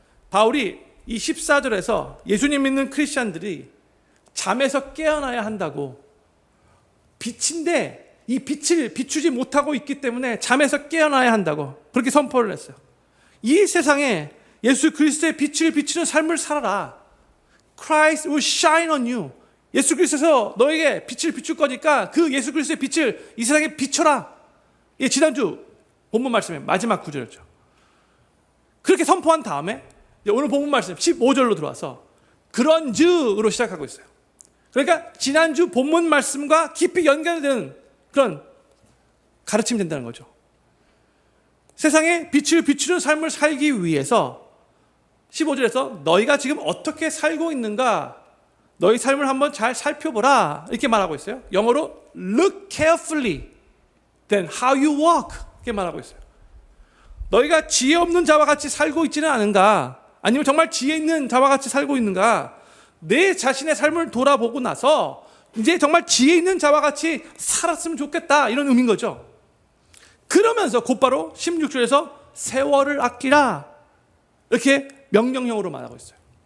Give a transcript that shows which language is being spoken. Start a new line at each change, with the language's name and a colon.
Korean: 바울이 이 14절에서 예수님 믿는 크리스찬들이 잠에서 깨어나야 한다고, 빛인데 이 빛을 비추지 못하고 있기 때문에 잠에서 깨어나야 한다고 그렇게 선포를 했어요. 이 세상에 예수 그리스도의 빛을 비추는 삶을 살아라.
English: Christ will shine on you.
Korean: 예수 그리스도에서 너에게 빛을 비출 거니까 그 예수 그리스도의 빛을 이 세상에 비춰라. 이 지난주 본문 말씀의 마지막 구절이었죠. 그렇게 선포한 다음에 오늘 본문 말씀 15절로 들어와서 그런즉으로 시작하고 있어요. 그러니까 지난주 본문 말씀과 깊이 연결되는 그런 가르침이 된다는 거죠. 세상에 빛을 비추는 삶을 살기 위해서 15절에서 너희가 지금 어떻게 살고 있는가, 너희 삶을 한번 잘 살펴보라 이렇게 말하고 있어요. 영어로
English: look carefully then how you walk
Korean: 이렇게 말하고 있어요. 너희가 지혜 없는 자와 같이 살고 있지는 않은가, 아니면 정말 지혜 있는 자와 같이 살고 있는가, 내 자신의 삶을 돌아보고 나서 이제 정말 지혜 있는 자와 같이 살았으면 좋겠다, 이런 의미인 거죠. 그러면서 곧바로 16절에서 세월을 아끼라 이렇게 명령형으로 말하고 있어요.